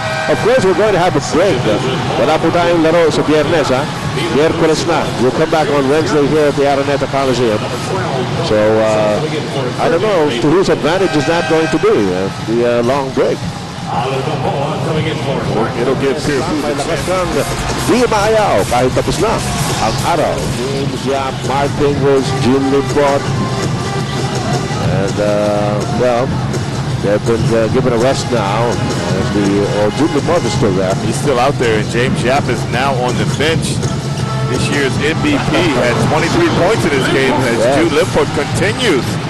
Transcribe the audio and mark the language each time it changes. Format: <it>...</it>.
<en>Of course, we're going to have a break.</en> <tl>Wala po tayong laro sa Biyernes, ha? Miyerkules na.</tl> <en>We'll come back on Wednesday here at the Araneta Coliseum. So, I don't know to whose advantage is that going to be, the long break. It'll give Purefoods</en> <tl>May lakas kang di maayaw kahit tapos na ang araw.</tl> <en>James Yap, Mark Pingles, Jim Limpot. And, well, they've been given a rest now. As Jim Limpot is still there. He's still out there, and James Yap is now on the bench. This year's MVP had 23 points in his game as Jude Limpot continues.</en>